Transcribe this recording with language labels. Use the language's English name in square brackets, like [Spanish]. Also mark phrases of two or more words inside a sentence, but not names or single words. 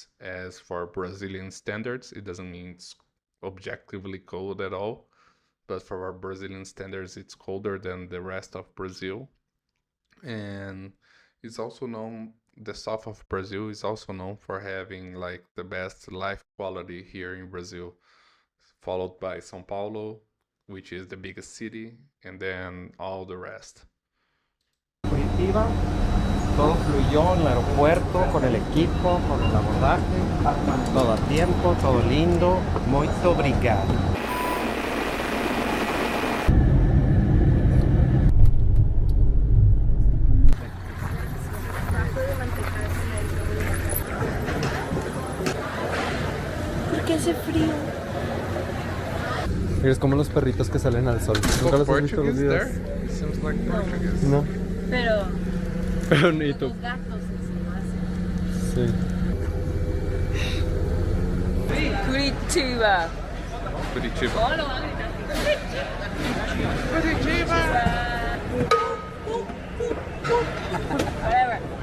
[English] As for Brazilian standards, it doesn't mean it's objectively cold at all, but for our Brazilian standards, it's colder than the rest of Brazil. And it's also known, the south of Brazil is also known for having like the best life quality here in Brazil, followed by São Paulo, which is the biggest city, and then all the rest. [Spanish] Curitiba, todo fluyó en el aeropuerto, con el equipo, con el abordaje, todo a tiempo, todo lindo, [Portuguese] muito obrigado. [Spanish] ¿Por qué hace frío? Es como los perritos que salen al sol. ¿Nunca los has visto los Portuguese videos? [English] there? It seems like Portuguese. No. [Spanish] Pero Pero ni tú. los gatos se hacen. Sí. Curitiba. Curitiba. Oh, lo van a gritar. Whatever.